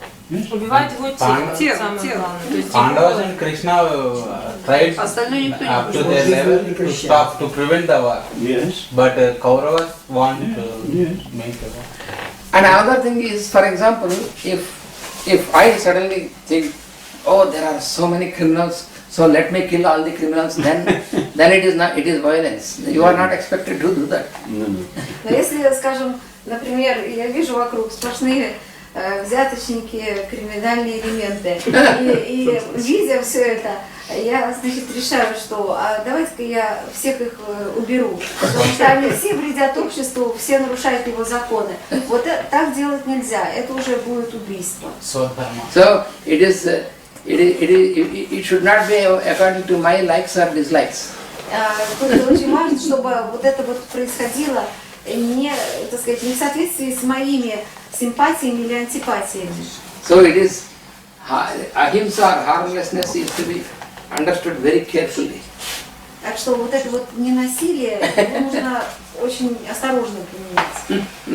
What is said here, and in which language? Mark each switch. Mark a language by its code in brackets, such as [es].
[ru] Убивает его тело, самое главное. То есть [en] Pandavas and Krishna tried up to their level to stop, to prevent the war. Yes. But Kauravas want to make the war. And another thing is, for example, if I suddenly think, oh, there are so many criminals, so let me kill all the criminals, then it is violence. You are not expected to do that. No. [ru] Но если, скажем, например, я вижу вокруг сплошные взяточники, криминальные элементы, и видя все это, я, значит, решаю, что давайте-ка я всех их уберу, потому что они все вредят обществу, все нарушают его законы. Вот так делать нельзя, это уже будет убийство. [en] So it is it should not be according to my likes or dislikes. [ru] Тут очень важно, чтобы вот это вот происходило не, так сказать, не в соответствии с моими симпатиями или антипатиями. [en] So it is ahimsa or harmlessness is to be understood very carefully. [ru] Так что вот это вот ненасилие, его нужно очень осторожно применять.